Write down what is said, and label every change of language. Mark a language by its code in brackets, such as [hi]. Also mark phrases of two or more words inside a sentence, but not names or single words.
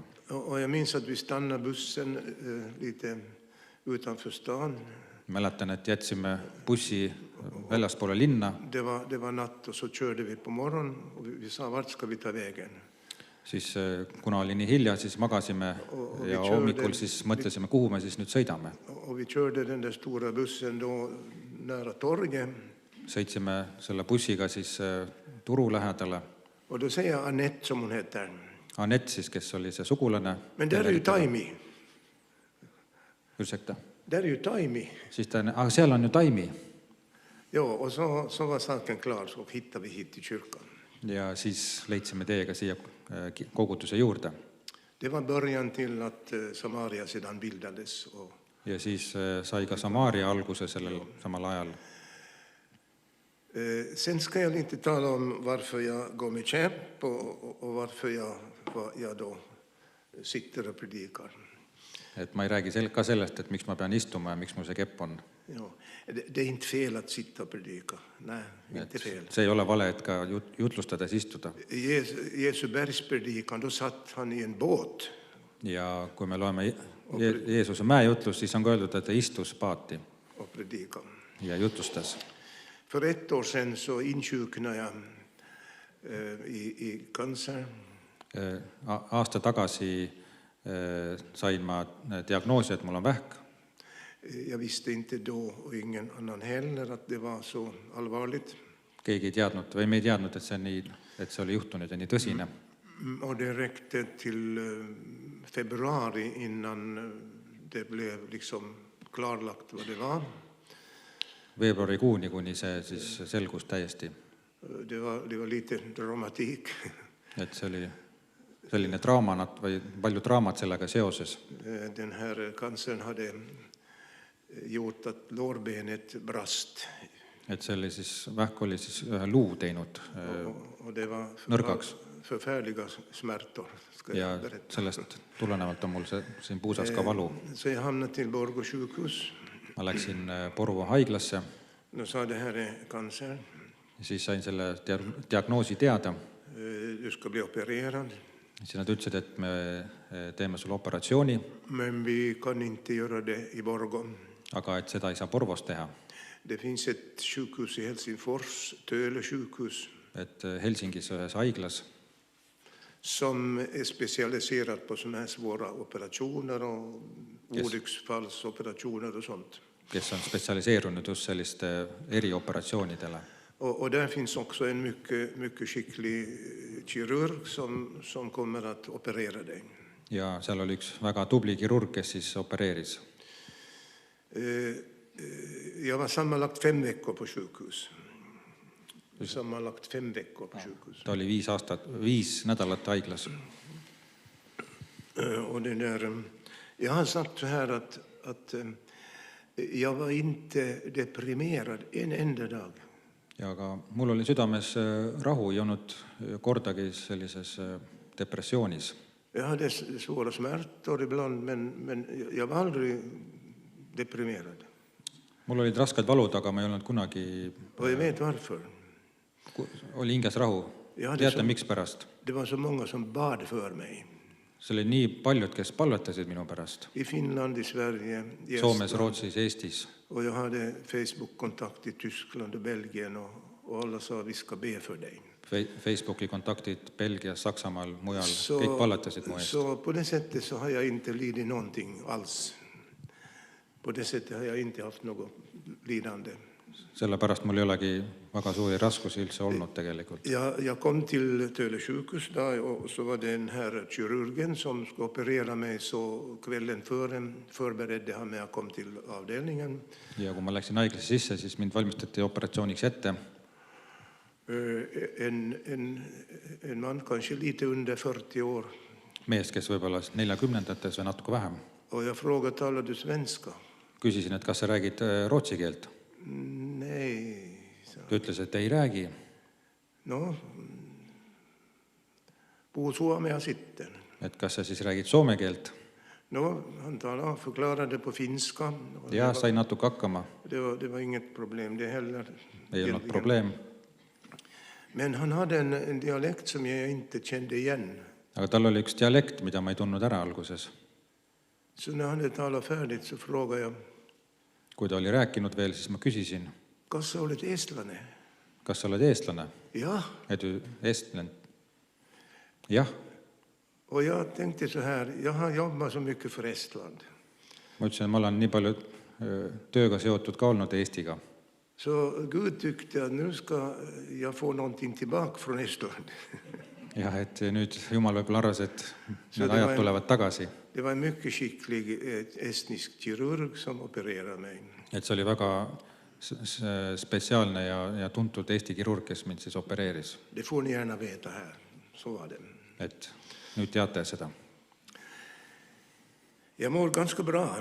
[sv] Och jag minns att vi stannade bussen lite utanför stan. [et] Mäletan, et jätsime bussi väljaspoole linna. [sv] Det var natt och så körde vi på morgon och vi sa vart ska vi ta vägen. [et] Siis kuna oli nii hilja, siis magasime ja hommikul siis mõtlesime, kuhu me siis nüüd sõidame. [sv] Och vi körde den där stora bussen då nära torget. [et] Sõitsime selle bussiga siis turu lähedale. [sv] Och då säger Annette, som hon heter. [et] Annette siis, kes oli see sugulane. [sv] Men där är ju Taimi. Ursäkta. Där är ju Taimi. [et] Siis seal on ju Taimi. [sv] Ja, och så var saken klar, så hittade vi hit till kyrkan. [et] Ja siis leidsime teiega siia koguduse juurde. [sv] Det var början till att Samaria sedan bildades. [et] Ja siis sai ka Samaria alguse sellel samal ajal. [sv] Sen ska jag inte tala om varför jag går med käpp och varför jag då sitter och predikar. [et] Et ma ei räägi ka sellest, et miks ma pean istuma ja miks mul see kepp on. [sv] Ja, det är inte fel att sitta och predika. Nej, inte fel. [et] See ei ole vale, et ka jutlustades istuda. [sv] Jesu bergspredikan, då satt han i en båt. [et] Ja kui me loeme Jeesuse mäejutlust, siis on ka öeldud, et ta istus paati ja jutlustas. [sv] För 1 år sedan så insjuknade jag i cancer. [et] Aasta tagasi sain ma diagnoosi, et mul on vähk. [sv] Jag visste inte då och ingen annan heller att det var så allvarligt. [et] Keegi ei teadnud või me ei teadnud, et see oli juhtunud ja nii tõsine. [sv] Och det räckte till februari innan det blev liksom klarlagt vad det var. [et] Veebruarikuuni, kuni see siis selgus täiesti. [sv] Det var lite dramatik. [et] Et see oli selline draamanat või palju draamat sellega seoses. [sv] Den här cancern hade gjort att lårbenet brast. [et] Et see oli siis, vähk oli siis ühe luu teinud [sv] Och det var [et] nõrgaks. [sv] förfärliga smärtor. Ska [et] Ja [sv] jag berätta. [et] sellest tulenevalt on mul siin puusas ka valu. [sv] Så jag hamnade till Borgå sjukhus. [et] Ma läksin Porvo haiglasse [sv] De sa det här är cancer. [et] ja siis sain selle diagnoosi teada. [sv] Du ska bli opererad. [et] Siis nad ütlesid, et me teeme sulle operatsiooni, [sv] Men vi kan inte göra det i Borgå. [et] aga et seda ei saa Porvos teha. [sv] Det finns ett sjukhus i Helsingfors, Töle sjukhus, [et] Et Helsingis ühes haiglas, [sv] som är specialiserat på sådana här svåra operationer och Yes. olycksfallsoperationer och sånt. [et] kes on spetsialiseerunud just selliste erioperatsioonidele. [sv] Och där finns också en mycket skicklig kirurg som kommer att operera dig. [et] Ja seal oli üks väga tubli kirurg, kes siis opereeris. [sv] Jag var sammanlagt 5 veckor på sjukhus. Sammanlagt 5 veckor på sjukhus. [et] Ta oli 5 nädalat haiglas. [sv] Och det där, jag har sagt så här att jag var inte deprimerad en enda dag. [et] Ja aga mul oli südames rahu, ei olnud kordagi sellises depressioonis. [sv] Jag hade svåra smärtor ibland, men jag var aldrig deprimerad. [et] Mul olid rasked valud, aga ma ei olnud kunagi, [sv] Och jag vet varför. [et] oli hinges rahu. Ja, Teate, miks pärast? [sv] Det var så många som bad för mig. [et] See oli nii paljud, kes palvetasid minu pärast. [sv] I Finland, i Sverige, i [et] Soomes, [sv] Estland. [et] Rootsis, Eestis. [sv] Och jag hade Facebook-kontakt i Tyskland och Belgien och alla sa vi ska be för dig. [et] Facebooki kontaktid Belgias, Saksamaal, mujal, kõik palletasid mu eest. [sv] Så på det sättet så har jag inte lidit någonting alls. På det sättet har jag inte haft något lidande. [et] Sellepärast mul ei olegi väga suuri raskusi üldse olnud tegelikult. [sv] Jag kom till Töle sjukhus då, och så var det den här kirurgen som ska operera mig, så kvällen före förberedde han mig att komma till avdelningen. [et] Ja kui ma läksin haiglasse sisse, siis mind valmistati operatsiooniks ette. [sv] En man kanske lite under 40 år. [et] Mees, kes võib-olla 40-ndates või natuke vähem. [sv] Och jag frågade, talar du svenska? [et] Küsisin, et kas sa räägid rootsi keelt. [sv] Nej. [et] Ta ütles, et ei räägi. [fi] No, puhun suomea sitten. [et] Et kas sa siis räägid soome keelt? [sv] No, han förklarade på finska. [et] Ja sain natuke hakkama. [sv] Det var inget problem det heller. [et] Ei olnud probleem. [sv] Men han hade en dialekt som jag inte kände igen. [et] Aga tal oli üks dialekt, mida ma ei tundnud ära alguses. [sv] Så när han hade talat färdigt så frågade jag, [et] Kui ta oli rääkinud veel, siis ma küsisin, kas sa oled eestlane? kas sa oled eestlane? Ja, Et eestlane? Jah. [sv] och jag tänkte så här, jag har jobbat så mycket för Estland. [et] Ma ütlesin, et ma olen nii palju tööga seotud ka olnud Eestiga. [sv] Så Gud tyckte att nu ska jag få någonting tillbaka från Estland. [et] Jah, et nüüd Jumal võib-olla arvas, et need ajad tulevad tagasi. [sv] Det var en mycket skicklig estnisk kirurg som opererade mig. [et] Et see oli väga spetsiaalne ja tuntud Eesti kirurg, kes mind siis opereeris. [sv] Det får ni gärna veta här. Så var det. [et] Et nüüd teate seda. [sv] Jag mår ganska bra.